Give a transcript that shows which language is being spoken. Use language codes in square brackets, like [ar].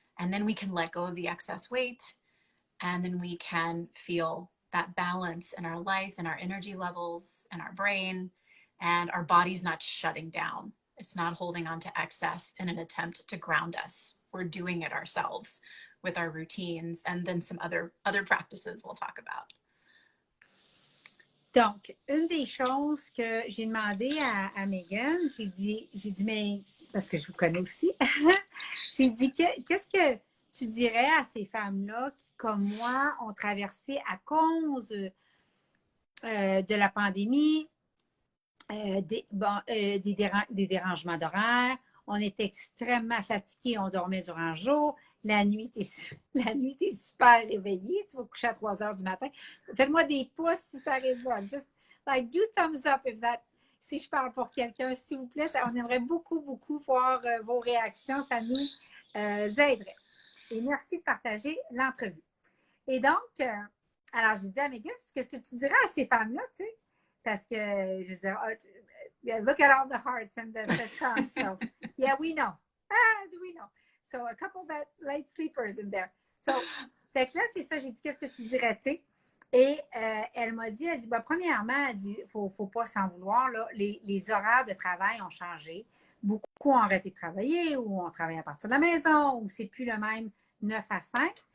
[en] And then we can let go of the excess weight, and then we can feel that balance in our life and our energy levels and our brain, and our body's not shutting down. It's not holding on to excess in an attempt to ground us. We're doing it ourselves with our routines and then some other practices we'll talk about. [fr] Donc, une des choses que j'ai demandé à Megan, j'ai dit, mais, parce que je vous connais aussi, j'ai dit, qu'est-ce que tu dirais à ces femmes-là qui, comme moi, ont traversé à cause de la pandémie, des dérangements d'horaire, on était extrêmement fatigués, on dormait durant le jour, la nuit, t'es super réveillée, tu vas coucher à 3 heures du matin. Faites-moi des pouces si ça résonne. [en] Just like do thumbs up if that, [fr] si je parle pour quelqu'un, s'il vous plaît. On aimerait beaucoup, beaucoup voir vos réactions. Ça nous aiderait. Et merci de partager l'entrevue. Et donc, alors, je disais à Megan, qu'est-ce que tu dirais à ces femmes-là, tu sais? Parce que, je disais, [en] look at all the hearts and the tongues. So, yeah, we know. Do we know? So, a couple of light sleepers in there. [fr] So, fait que là, c'est ça, j'ai dit, qu'est-ce que tu dirais, tu sais? Et elle m'a dit, premièrement, elle dit, faut pas s'en vouloir, là, les horaires de travail ont changé. Beaucoup ont arrêté de travailler, ou on travaille à partir de la maison, ou c'est plus le même 9 à 5.